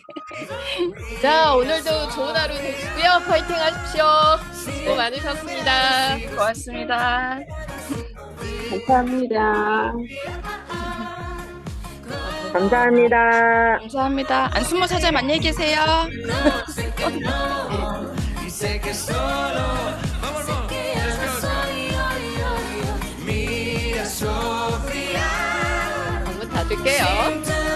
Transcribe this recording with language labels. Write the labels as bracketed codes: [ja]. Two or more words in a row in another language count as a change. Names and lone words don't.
[ko] 자, 오늘도 좋은 하루 되시고요. 파이팅 하십시오. 수고 많으셨습니다. 고맙습니다. 감사합니다. 감사합니다. 감사합니다. 안순모 사장님 안녕히 계세요. [es] Sé que solo, vámonos. Mira, Sofía. [ko] 방문 닫을게요.